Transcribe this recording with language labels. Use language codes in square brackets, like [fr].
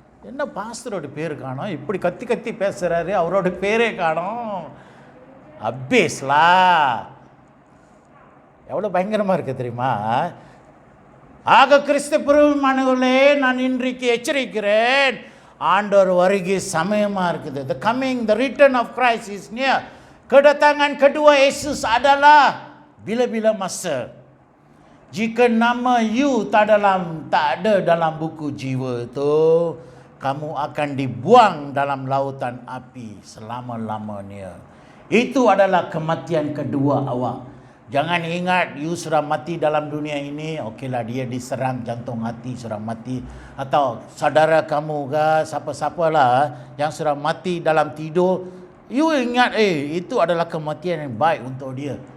[ta] என்ன பாஸ்டரோட பேர் காணோம்? இப்படி கத்தி பேசுகிறாரு, அவரோட பேரே காணோம். அபேஸ்லா எவ்வளோ பயங்கரமாக இருக்குது தெரியுமா? ஆக கிறிஸ்து பிரியமானவர்களே, நான் இன்றைக்கு எச்சரிக்கிறேன், ஆண்டவர் வருகை சமயமாக இருக்குது. [en] The coming, the return of Christ is near. [ms] Kedatangan kedua Yesus adalah bila-bila masa. Jika nama you tak ada dalam buku jiwa itu, kamu akan dibuang dalam lautan api selama-lamanya. Itu adalah kematian kedua awak. Jangan ingat you sudah mati dalam dunia ini, okeylah dia diserang jantung hati sudah mati, atau saudara kamu ke siapa-siapalah yang sudah mati dalam tidur, you ingat itu adalah kematian yang baik untuk dia.